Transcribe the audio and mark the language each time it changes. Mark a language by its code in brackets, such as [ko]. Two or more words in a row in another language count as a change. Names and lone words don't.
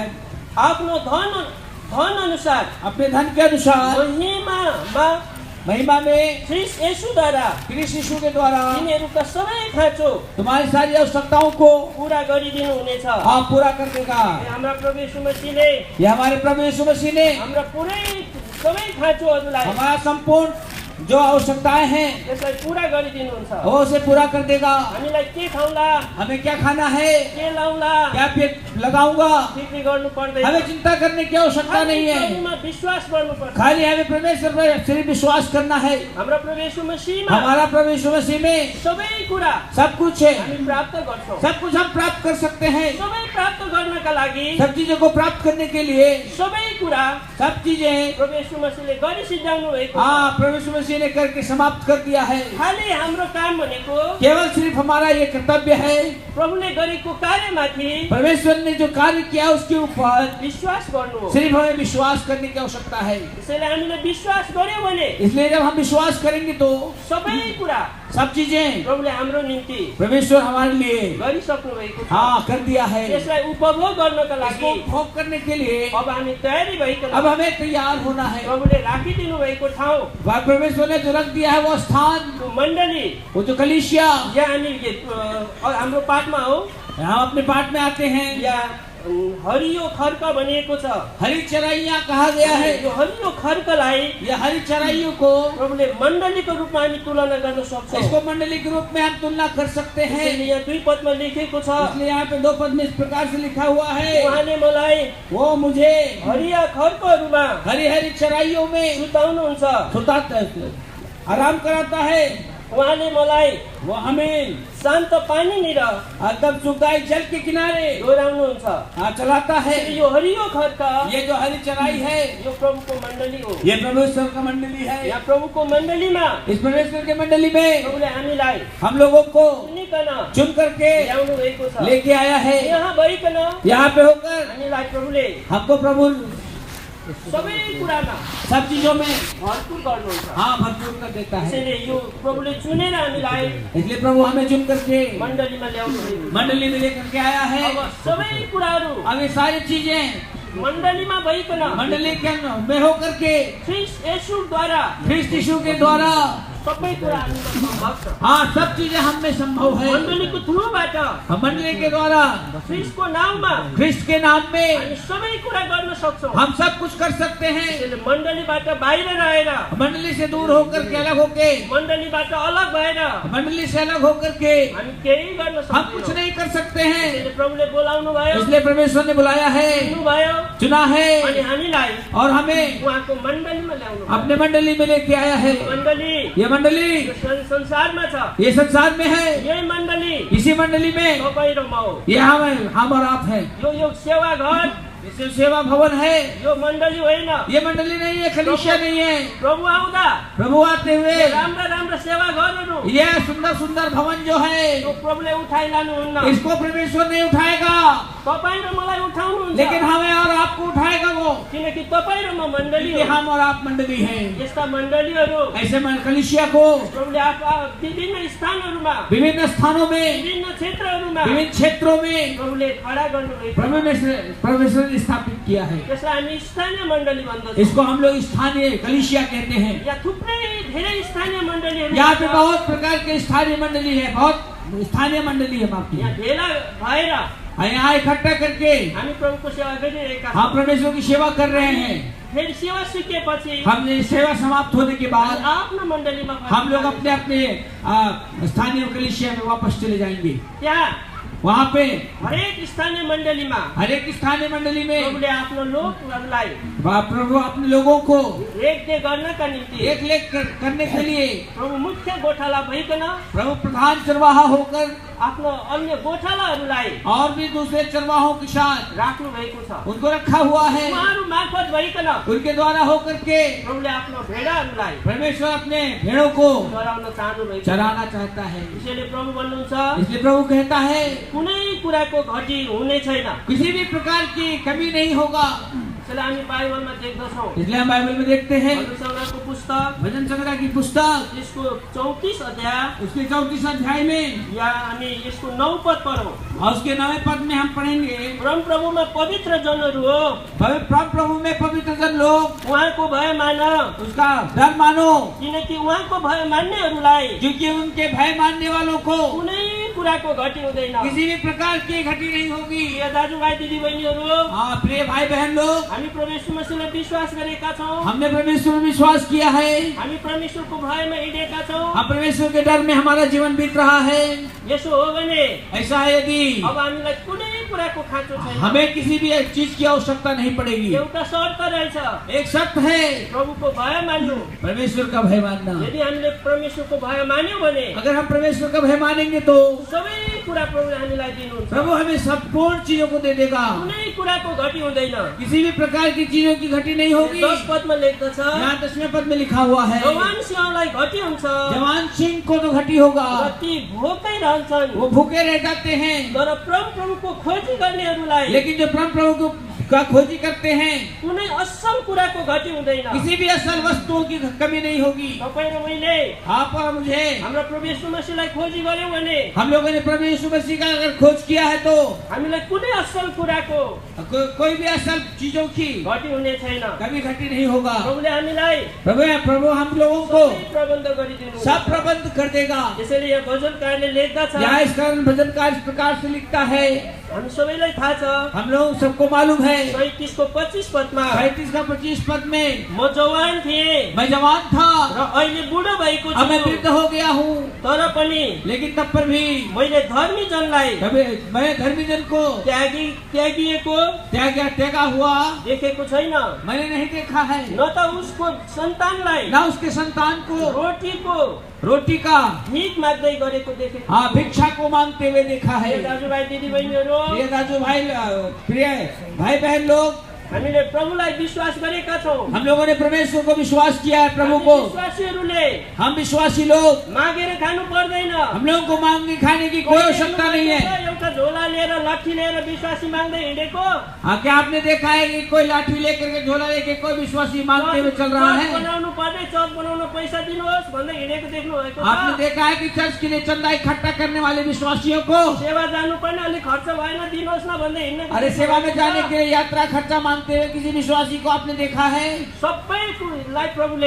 [ne] आफ्नो धन अनुसार [hi] अपने धन के अनुसार महिमा में [ne] ख्रीष्ट येशूद्वारा [hi] क्रिस्ट यीशु के द्वारा [ne] तिनीहरूका सबै खाँचो [hi] तुम्हारी सारी आवश्यकताओं को [ne] पूरा गरिदिनु हुनेछ। [hi] आप पूरा कर देगा। [ne] हाम्रा प्रभु येशू मसीहले [hi] ये हमारे प्रभु यीशु मसीह ने [ne] हाम्रा पुरै सबै खाँचोहरूलाई [hi] हमारा संपूर्ण जो आवश्यकताएं हैं [ne] त्यसलाई पूरा गरिदिनुहुन्छ। [hi] वो उसे पूरा कर देगा। [ne] हामीलाई के खाउला, [hi] हमें क्या खाना है, [ne] के लाउला, [hi] क्या पेट लगाऊंगा, [ne] फिक्री गर्नु पर्दैन। [hi] हमें चिंता करने की आवश्यकता नहीं है। [ne] प्रभुमा विश्वास गर्नुपर्छ। [hi] खाली हमें परमेश्वर पर सिर्फ विश्वास करना है। [ne] हाम्रा प्रभु येशू मसीहमा [hi] हमारा प्रभु यीशु मसीह में [ne] सबै कुरा [hi] सब कुछ है, [ne] हामी प्राप्त गर्छौँ। [hi] सब कुछ हम प्राप्त कर सकते हैं। [ne] सबै प्राप्त गर्नका लागि [hi] सब चीजों को प्राप्त करने के लिए [ne] सबै कुरा [hi] सब चीजें [ne] प्रभु येशू मसीहले गरि सिद्धाउनु भएको छ। [hi] हाँ प्रभु यीशु मसीह ने करके समाप्त कर दिया है। [ne] खाली हाम्रो काम भनेको [hi] केवल सिर्फ हमारा ये कर्तव्य है, [ne] प्रभुले गरेको कार्यमाथि [hi] परमेश्वर ने जो कार्य किया उसके ऊपर [ne] विश्वास गर्नु हो। [hi] सिर्फ हमें विश्वास करने की आवश्यकता है। [ne] त्यसैले हामीले विश्वास गर्यौँ भने [hi] इसलिए जब हम विश्वास करेंगे तो [ne] सबै कुरा [hi] सब चीजें [ne] प्रभुले हाम्रो निम्ति [hi] परमेश्वर हमारे लिए [ne] गरिसक्नु भएको छ। [hi] हाँ कर दिया है। [ne] त्यसलाई उपभोग गर्नका [hi] इसको [ne] लागि [hi] उपभोग करने के लिए [ne] अब हामी तयारी भइकन [hi] अब हमें तैयार होना है। [ne] प्रभुले राखिदिनु भएको ठाउँ, [hi] वह परमेश्वर ने जो रख दिया है वो स्थान, [ne] त्यो मण्डली, [hi] वो जो कलीसिया, [ne] या हामी हाम्रो पाठमा हो, [hi] हम अपने पाठ में आते हैं, [ne] या हरियो खर्क भनिएको छ। [hi] हरी चराइयाँ कहा गया है। [ne] यो हरियो खर्कलाई [hi] ये हरी चराइयों को [ne] प्रभुले मण्डलीको रूपमा हामी तुलना गर्न सक्छौँ। [hi] इसको मंडली के रूप में हम तुलना कर सकते हैं। [ne] त्यसैले यहाँ 2 पदमा लेखेको छ, [hi] इसलिए यहाँ पे 2 पद में इस प्रकार से लिखा हुआ है, [ne] उहाँले मलाई [hi] वो मुझे [ne] हरिया खर्कहरूमा [hi] हरी हरी चराइयों में [ne] सुताउनुहुन्छ। [hi] आराम कराता है। [ne] उहाँले मलाई [hi] वो हमें [ne] शान्त पानीनिर [hi] एकदम सुखदायी जल के किनारे [ne] डोराउनुहुन्छ। [hi] चलाता है। [ne] यो हरियो खर्क [hi] ये जो हरी चराई है [ne] यो प्रभुको मण्डली हो। [hi] ये परमेश्वर का मंडली है। [ne] यहाँ प्रभुको मण्डलीमा [hi] इस परमेश्वर के मंडली में [ne] प्रभुले हामीलाई [hi] हम लोगों को [ne] चुनिकन [hi] चुन करके [ne] ल्याउनु भएको छ। [hi] लेके आया है। [ne] यहाँ भइकन [hi] यहाँ पे होकर [ne] हामीलाई प्रभुले [hi] हमको प्रभु [ne] सबै कुरामा [hi] सब चीजों में [ne] भरपूर गर्नुहुन्छ। [hi] हाँ भरपूर कर देता है। [ne] त्यसैले यो प्रभुले चुनेर हामीलाई [hi] इसलिए प्रभु हमें चुन करके [ne] मण्डलीमा ल्याउनु भएको छ। [hi] मंडली में लेकर के आया है। [ne] अब सबै कुराहरू [hi] अब ये सारी चीजें [ne] मण्डलीमा भइकन [hi] मंडली के में होकर के [ne] ख्रीष्ट येशूद्वारा [hi] ख्रिस्ट यीशु के द्वारा [ne] सबै कुरा हामीलाई सम्भव छ। [hi] हाँ सब चीजें हम में संभव है। [ne] मण्डलीको थ्रुबाट [hi] मंडली के द्वारा [ne] ख्रीष्टको नाममा [hi] ख्रिस्ट के नाम में [ne] हामी सबै कुरा गर्न सक्छौँ। [hi] हम सब कुछ कर सकते हैं। [ne] त्यसैले मण्डलीबाट बाहिर रहेर, [hi] मंडली से दूर होकर के अलग होके [ne] मण्डलीबाट अलग भएर [hi] मंडली से अलग होकर के [ne] हामी केही गर्न [hi] हम कुछ [ne] सक्दैनौँ। [hi] नहीं कर सकते हैं। [ne] त्यसैले प्रभुले बोलाउनु भयो, [hi] इसलिए परमेश्वर ने बुलाया है, [ne] चुन्नुभयो [hi] चुना है [ne] अनि हामीलाई [hi] और हमें [ne] उहाँको मण्डलीमा ल्याउनु भयो। [hi] अपने मंडली में लेके आया है। [ne] मण्डली [hi] ये मंडली [ne] यो संसारमा छ। [hi] ये संसार में है। [ne] यही मण्डली [hi] इसी मंडली में [ne] तपाईँ र म हो। [hi] ये हम और आप है। [ne] यो सेवा घर, [hi] ये सेवा भवन है। [ne] यो मण्डली होइन। [hi] ये मंडली नहीं है, कलीसिया नहीं है। [ne] प्रभु आउँदा [hi] प्रभु आते हुए [ne] राम्रा राम्रा सेवा घरहरू [hi] ये सुंदर सुंदर भवन जो है [ne] यो प्रभुले उठाइ लानुहुन्न। [hi] इसको परमेश्वर नहीं उठाएगा, [ne] तपाईँ र मलाई उठाउनुहुन्छ। [hi] लेकिन हमें और आपको उठाएगा वो, [ne] किनकि तपाईँ र म मण्डली [hi] क्योंकि [ne] हो। [hi] हम और आप मंडली हैं। [ne] यस्ता मण्डलीहरू [hi] ऐसे कलीसिया को [ne] प्रभुले विभिन्न स्थानहरूमा, [hi] विभिन्न स्थानों में, [ne] विभिन्न क्षेत्रहरूमा [hi] विभिन्न क्षेत्रों में [ne] प्रभुले खडा गर्नुभएको छ। [hi] परमेश्वर ने स्थापित किया है। [ne] त्यसलाई हामी स्थानीय मण्डली भन्दछौँ। [hi] इसको हम लोग स्थानीय कलीसिया कहते हैं। [ne] यहाँ थुप्रै धेरै स्थानीय मण्डलीहरू [hi] यहाँ पे [ne] छन्। [hi] बहुत प्रकार के स्थानीय मंडली है, बहुत स्थानीय मंडली है आपकी। [ne] यहाँ भेला भएर [hi] यहाँ इकट्ठा करके [ne] हामी प्रभुको सेवा गरिरहेका [hi] हम [ne] छौँ। [hi] परमेश्वर की सेवा कर रहे हैं। [ne] फेरि सेवा सिकेपछि [hi] हमने सेवा समाप्त होने के बाद [ne] आफ्नो मण्डलीमा [hi] हम लोग अपने अपने स्थानीय कलीसिया में वापस चले जाएंगे। [ne] त्यहाँ [hi] वहाँ पे [ne] हरेक स्थानीय मण्डलीमा [hi] हर एक स्थानीय मंडली में [ne] प्रभुले आफ्नो लोकहरूलाई [hi] प्रभु अपने लोगों को [ne] रेखदेख गर्नका निम्ति [hi] एक लेख करने के लिए [ne] प्रभु मुख्य गोठाला भइकन [hi] प्रभु प्रधान चरवाहा होकर [ne] आफ्नो अन्य गोठालाहरूलाई [hi] और भी दूसरे चरवाहों के साथ [ne] राख्नु भएको छ। [hi] उनको रखा हुआ है। [ne] उहाँहरू मार्फत भइकन [hi] उनके द्वारा होकर के [ne] प्रभुले आफ्नो भेडाहरूलाई [hi] परमेश्वर अपने भेड़ों को [ne] चराउन चाहनु भएको छ। [hi] चराना चाहता है। [ne] त्यसैले प्रभु भन्नुहुन्छ [hi] इसलिए प्रभु कहता है [ne] कुनै कुराको घटी हुने छैन। [hi] किसी भी प्रकार की कमी नहीं होगा। [ne] त्यसैले हामी बाइबलमा देख्दछौँ, [hi] इसलिए हम बाइबल में देखते हैं [ne] भजन सङ्ग्रहको पुस्तक [hi] भजन संग्रह की पुस्तक [ne] त्यसको 34 अध्याय [hi] उसके 34 अध्याय में [ne] या हामी यसको 9 पद पढौँ। [hi] और उसके 9वें पद में हम पढ़ेंगे, [ne] परम प्रभुमा पवित्र जनहरू हो, [hi] प्रभु में पवित्र जन लोग [ne] उहाँको भय मान, [hi] उसका डर मानो, [ne] किनकि उहाँको भय मान्नेहरूलाई [hi] क्योंकि उनके भय मानने वालों को [ne] कुनै कुराको घटी हुँदैन। [hi] किसी भी प्रकार की घटी नहीं होगी। [ne] प्रिय दाजुभाइ दिदीबहिनीहरू, [hi] हाँ प्रिय भाई बहन लोग, [ne] हामी परमेश्वर मसीहलाई विश्वास गरेका छौँ। [hi] हमने परमेश्वर में विश्वास किया है। [ne] हामी परमेश्वरको भयमा हिँडेका छौँ। [hi] हम परमेश्वर के डर में हमारा जीवन बीत रहा है। [ne] यसो हो भने [hi] ऐसा है यदि [ne] अब हामीलाई कुनै कुराको खाँचो छैन। [hi] हमें किसी भी एक चीज की आवश्यकता नहीं पड़ेगी। [ne] एउटा शर्त रहेछ, [hi] एक शर्त है, [ne] प्रभुको भय मान्नु। [hi] परमेश्वर का भय मानना। [ne] यदि हामीले परमेश्वरको भय मान्यौँ भने [hi] अगर हम परमेश्वर का भय मानेंगे तो [ne] सबै कुरा प्रभुले हामीलाई दिनुहुन्छ। [hi] प्रभु हमें संपूर्ण चीजों को दे देगा। [ne] कुनै कुराको घटी हुँदैन। [hi] किसी भी प्रकार की चीजों की घटी नहीं होगी। [ne] 10 पदमा लेख्दछ, [hi] यहाँ 10वें पद में लिखा हुआ है, [ne] जवान सिंहलाई घटी हुन्छ, [hi] जवान सिंह को तो घटी होगा, [ne] र ती भोकै रहन्छन्, [hi] वो भूखे रह जाते हैं। [ne] तर प्रभुको खोजी गर्नेहरूलाई [hi] लेकिन जो परम प्रभु का खोजी करते हैं [ne] कुनै असल कुराको घटी हुँदैन। [hi] किसी भी असल वस्तुओं की कमी नहीं होगी। [ne] तपाईँ र मैले [hi] आप और मुझे, [ne] हाम्रो प्रभु यीशु मसीहलाई खोजी गर्यौँ भने [hi] हम लोगों ने प्रभु यीशु मसीह का अगर खोज किया है तो [ne] हामीलाई कुनै असल कुराको [hi] कोई भी असल चीजों की [ne] घटी हुने छैन। [hi] कभी घटी नहीं होगा। [ne] प्रभुले हामीलाई [hi] प्रभु हम लोगों को [ne] सबै प्रबन्ध गरिदिनु। [hi] सब प्रबंध कर देगा। [ne] त्यसैले यहाँ भजनकारले लेख्दछ, [hi] यहाँ इस कारण भजनकार इस प्रकार से लिखता है, [ne] हामी सबैलाई थाहा छ, [hi] हम लोग सबको मालूम है [ne] 37 को 25 पदमा [hi] 35 का 25 पद में, [ne] म जवान थिएँ [hi] मैं जवान था [ne] र अहिले बुढो भएको [hi] अब मैं [ne] छु, [hi] वृद्ध हो गया हूँ, [ne] तर पनि [hi] लेकिन तब पर भी [ne] मैले धर्मी जनलाई [hi] मैं धर्मी जन को [ne] त्यागिएको [hi] त्यागा हुआ [ne] देखेको छैन, [hi] मैंने नहीं देखा है, [ne] न त उसको सन्तानलाई [hi] ना उसके संतान को रोटी का [ne] भीख माग्दै गरेको देखेको। [hi] हाँ भिक्षा को मांगते हुए देखा है। [ne] प्रिय दाजुभाइ दिदीबहिनीहरू, प्रिय दाजू भाई, [hi] प्रिय भाई बहन लोग, [ne] हामीले प्रभुलाई विश्वास गरेका छौँ। [hi] हम लोगों ने परमेश्वर को विश्वास किया है। प्रभु को [ne] विश्वासीहरूले [hi] हम विश्वासी लोग, [ne] मागेर खानु पर्दैन। [hi] हम लोगों को मांगने खाने की कोई आवश्यकता नहीं है। [ne] एउटा झोला लिएर लट्ठी लिएर विश्वासी माग्दै हिँडेको, [hi] हाँ क्या आपने देखा है कि कोई लाठी लेकर के झोला लेके कोई विश्वासी मांगते हुए चल रहा है? [ne] बनाउनु पर्ने, चर्च बनाउन पैसा दिनुहोस् भन्दै हिँडेको देख्नु भएको छ। [hi] आपने देखा है कि चर्च के लिए चंदा इकट्ठा करने वाले विश्वासीयों को, [ne] सेवा जानु पर्ने, अलिक खर्च भएन दिनुहोस् न भन्दै हिँड्ने। [hi] अरे सेवा में जाने के लिए यात्रा खर्चा मांगते हुए किसी विश्वासी को आपने देखा है? [ne] सबैलाई प्रभुले,